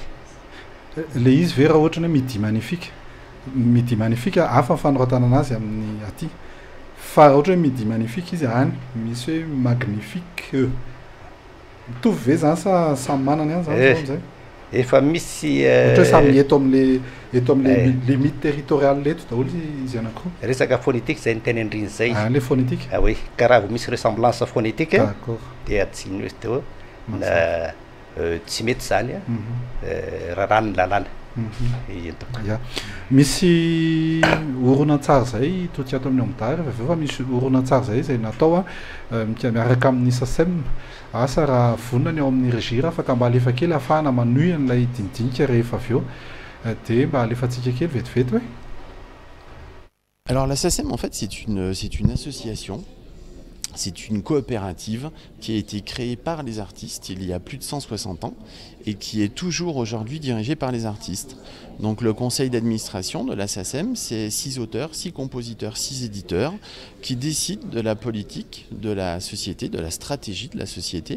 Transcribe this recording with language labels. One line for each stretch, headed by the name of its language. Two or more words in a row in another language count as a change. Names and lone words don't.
Malagasy: Le izy ve raha ohatra hoe Midi Magnifique hafa fanoratana anazy amin'ny aty fa raha ohatra hoe Midi Magnifique izy any misy hoe magnifique mitovy ve zany sa samy manana ihany zany zay? Efa misy ohatra hoe samy eto amin'ny
French: limite territoriale
Malagasy: eto daholo izy anankiroa. Resaka phonétique zay ny teny andriny zay. Le phonétique.
French: Oui,
Malagasy: karaha misy
French: ressemblance phonétique
Malagasy: dia atsiny hoe teo tsy mety zany raharano ny lalàna. Misy horonan-tsary zay toty ato amin'ny OMDA rehefa fa misy horonan-tsary zay izay natao miaraka amin'ny SACEM asa raha vonona ao amin'ny regira afaka mba alefa kely ahafahana manohy an'ilay dindinika rehefa avy eo dia mba alefantsika kely vetivety hoe.
French: Alors la SACEM en fait c'est une association. C'est une coopérative qui a été créée par les artistes il y a plus de 160 ans et qui est toujours aujourd'hui dirigée par les artistes. Donc le conseil d'administration de la SACEM, c'est 6 auteurs, 6 compositeurs, 6 éditeurs qui décident de la politique de la société, de la stratégie de la société.